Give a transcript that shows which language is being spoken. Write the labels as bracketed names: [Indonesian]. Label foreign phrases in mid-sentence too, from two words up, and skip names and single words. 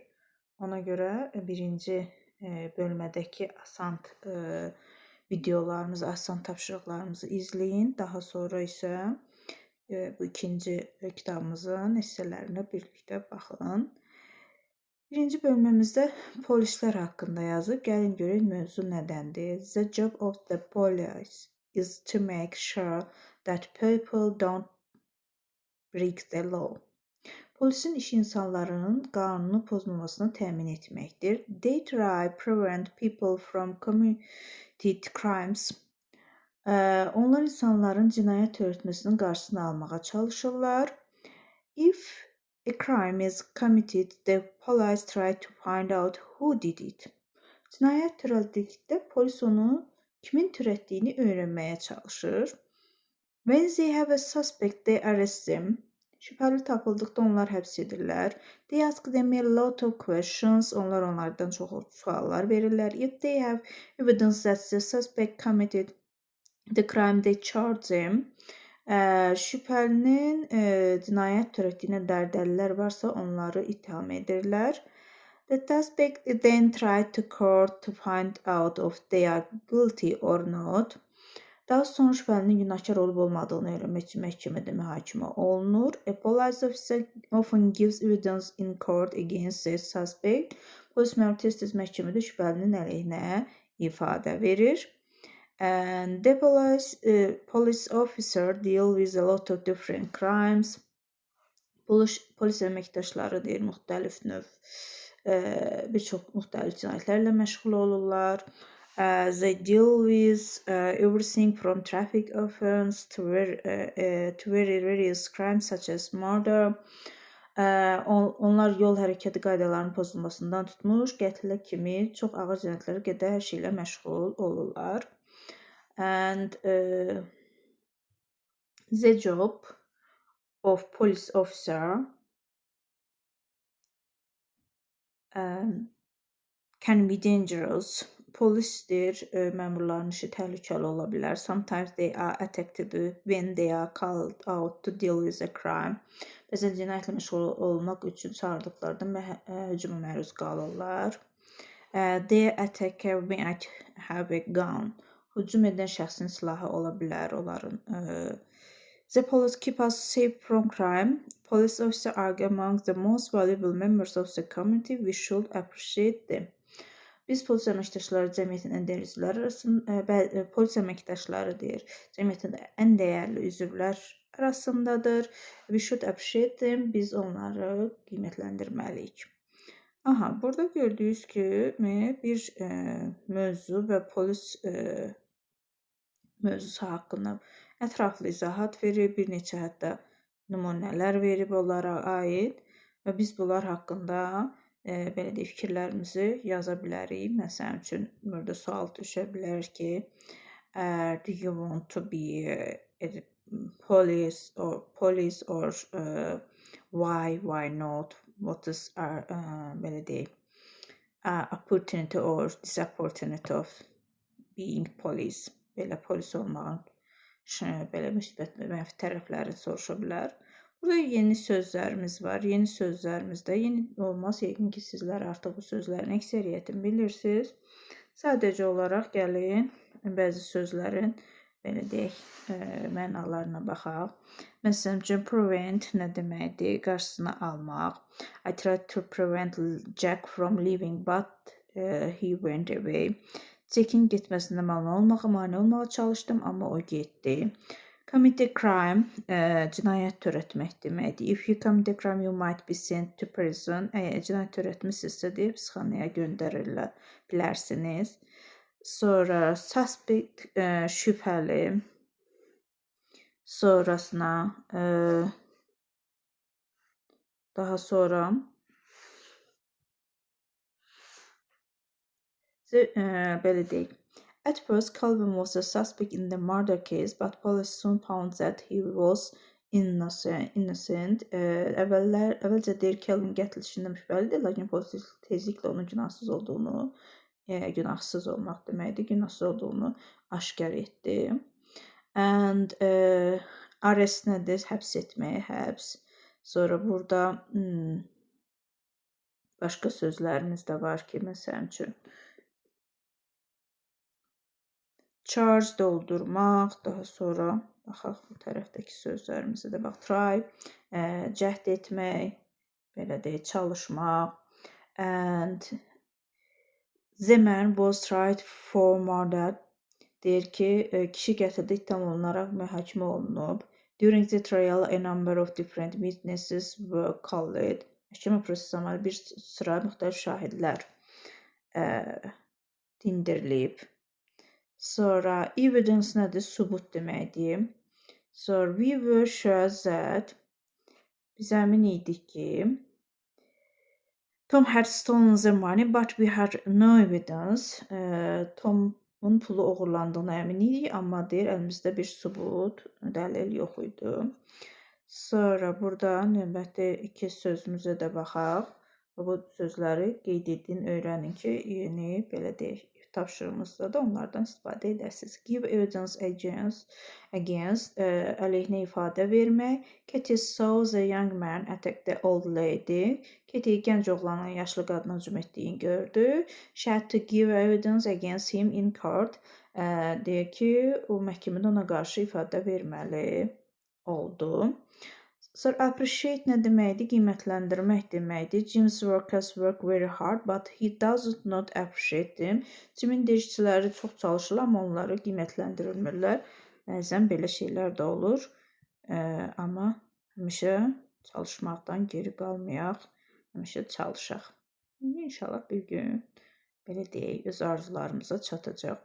[Azerbaijani] Ona görə birinci bölmədəki asan videolarımızı, asan tapşırıqlarımızı izləyin. Daha sonra isə bu ikinci kitabımızın hissələrinə birlikdə baxın. Birinci bölməmizdə polislər haqqında yazıb. Gəlin görək mövzu nədəndir. [English] The job of the police is to make sure that people don't break the law. [Azerbaijani] Polisin işi insanların qanunu pozmamasını təmin etməkdir. [English] They try prevent people from committed crimes. [Azerbaijani] Onlar insanların cinayət törətməsinin qarşısını almağa çalışırlar. [English] If a crime is committed, the police try to find out who did it. [Azerbaijani] Cinayət törəldikdə polis onu kimin törətdiyini öyrənməyə çalışır. [English] When they have a suspect, they arrest them. [Azerbaijani] Şübhəli tapıldıqda onlar həbs edirlər. [English] They ask them a lot of questions. [Azerbaijani] Onlar onlardan çox suallar verirlər. [English] If they have evidence that the suspect committed the crime, they charge them. [Azerbaijani] Şübhəlinin cinayət törətdiyinə dair dəlillər varsa onları ittiham edirlər. [English] The suspect then try to court to find out if they are guilty or not. [Azerbaijani] Daha sonra şübhəlinin günahkar olub olmadığını öyrənmək üçün məhkəmədə mühakimə olunur. [English] A police officer often gives evidence in court against the suspect. [Azerbaijani] Polis məmuru tez-tez məhkəmədə şübhəlinin əleyhinə ifadə verir. [English] And the police officer deal with a lot of different crimes. [Azerbaijani] Polis əməkdaşları deyir, müxtəlif növ, bir çox müxtəlif cinayətlərlə məşğul olurlar. [English] They deal with everything from traffic offense to very various crimes such as murder. [Azerbaijani] Onlar yol hərəkəti qaydalarının pozulmasından tutmuş, qətlə kimi çox ağır cinayətlərə qədər hər şeylə məşğul olurlar. [English] And the job of police officer can be dangerous. [Azerbaijani] Polisdir, məmurların işi təhlükəli ola bilər. [English] Sometimes they are attacked when they are called out to deal with a crime. [Azerbaijani] Bəzən cinayətlə məşğul olmaq üçün çağırdıqlarında hücuma məruz qalırlar. [English] The attacker might have a gun. [Azerbaijani] Hücum edən şəxsin silahı ola bilər onların. [English] The police keep us safe from crime. Police officers are among the most valuable members of the community. We should appreciate them. [Azerbaijani] Biz polis əməkdaşları cəmiyyətin ən dəyərli üzvləri arasında, polis əməkdaşları deyir, cəmiyyətin ən dəyərli üzvlər arasındadır. [English] We should appreciate them. [Azerbaijani] Biz onları qiymətləndirməliyik. Burada gördüyünüz kimi bir mövzu və polis mövzusu haqqında ətraflı izahat verir, bir neçə hətta nümunələr verib onlara aid və biz bunlar haqqında belə deyək, fikirlərimizi yaza bilərik. Məsələn üçün, burada sual düşə bilər ki, [English] do you want to be a police or why not? What is our [Azerbaijani] belə deyək, [English] opportunity or disopportunity of being police? [Azerbaijani] Belə polis olmağın belə müsbət və mənfi tərəfləri soruşa bilər. Burada yeni sözlərimiz var. Yeni sözlərimizdə yeni olmaz. Yəqin ki, sizlər artıq bu sözlərin əksəriyyətini bilirsiniz. Sadəcə olaraq gəlin bəzi sözlərin belə deyək, mənalarına baxaq. Məsələn üçün, prevent nə deməkdir? Qarşısını almaq. [English] I tried to prevent Jack from leaving, but he went away. [Azerbaijani] Jack'in getməsində mane olmağa çalışdım, amma o getdi. [English] Commit a crime, [Azerbaijani] cinayət törətmək deməkdir. [English] If you commit a crime, you might be sent to prison. [Azerbaijani] Əgər cinayət törətmisinizsə deyə psixanaya göndərilə bilərsiniz. Sonra suspect, şübhəli. Sonrasına daha sonra belə deyək. [English] At first, Calvin was a suspect in the murder case, but police soon found that he was innocent. [Azerbaijani] Əvvəlcə deyir Calvin qətl işindən şübhəlidir, lakin polis tezliklə onun günahsız olduğunu, günahsız olmaq deməkdir, günahsız olduğunu aşkar etdi. [English] And arrest [Azerbaijani] nədir? Həbs etmək, həbs. Sonra burada başqa sözlərimiz də var ki, məsələn üçün charge doldurmaq, daha sonra baxaq bu tərəfdəki sözlərimizə də bax, try, cəhd etmək, belə deyək, çalışmaq. [English] And the man was tried for murder. [Azerbaijani] Deyir ki, kişi qətldə ittiham olunaraq mühakimə olunub. [English] During the trial, a number of different witnesses were called. [Azerbaijani] Məhkəmə prosesi zamanı bir sıra müxtəlif şahidlər dindirilib. Sonra evidence nədir? Sübut deməkdir. [English] So we were sure that [Azerbaijani] biz əmin idik ki [English] Tom had stolen the money, but we had no evidence. [Azerbaijani] Tomun pulu oğurlandığına əmin idik, amma deyir əlimizdə bir sübut, dəlil yox idi. Sonra burada növbəti iki sözümüzə də baxaq. Bu sözləri qeyd edin, öyrənin ki, yeni belə deyək, tapşırığımızda da onlardan istifadə edəsiniz. [English] Give evidence against [Azerbaijani] əleyhinə ifadə vermək. [English] Katie saw the young man attack the old lady. [Azerbaijani] Katie gənc oğlanın yaşlı qadına hücum etdiyini gördü. [English] She had to give evidence against him in court. [Azerbaijani] Deyir ki, o məhkəmədə ona qarşı ifadə verməli oldu. So appreciate nə deməkdir? Qiymətləndirmək deməkdir. [English] Jim's workers work very hard, but he doesn't not appreciate them. [Azerbaijani] Jimin işçiləri çox çalışırlar, amma onları qiymətləndirmirlər. Bəzən belə şeylər də olur. Amma həmişə çalışmaqdan geri qalmayaq. Həmişə çalışaq. İnşallah bir gün belə deyək, öz arzularımıza çatacaq.